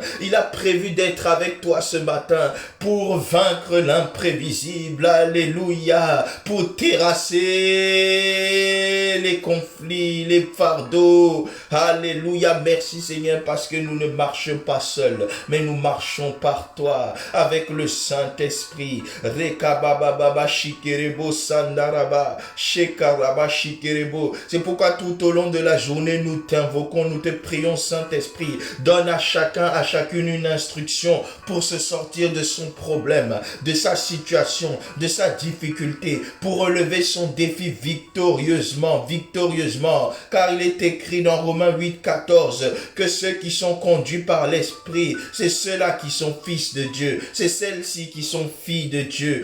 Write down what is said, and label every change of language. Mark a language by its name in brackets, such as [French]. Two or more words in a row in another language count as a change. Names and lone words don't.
[French] Il a prévu d'être avec toi ce matin pour vaincre l'imprévisible, alléluia, pour terrasser les conflits, les fardeaux, alléluia, merci Seigneur, parce que nous ne marchons pas seuls, mais nous marchons par toi, avec le Saint-Esprit, rekabababa shikerebo sandaraba, shekaraba shikerebo. C'est pourquoi tout au long de la journée, nous t'invoquons, nous te prions, Saint-Esprit, donne à chacun, à chacune une instruction pour se sortir de son son problème, de sa situation, de sa difficulté, pour relever son défi victorieusement, car il est écrit dans Romains 8, 14, que ceux qui sont conduits par l'Esprit, c'est ceux-là qui sont fils de Dieu, c'est celles-ci qui sont filles de Dieu.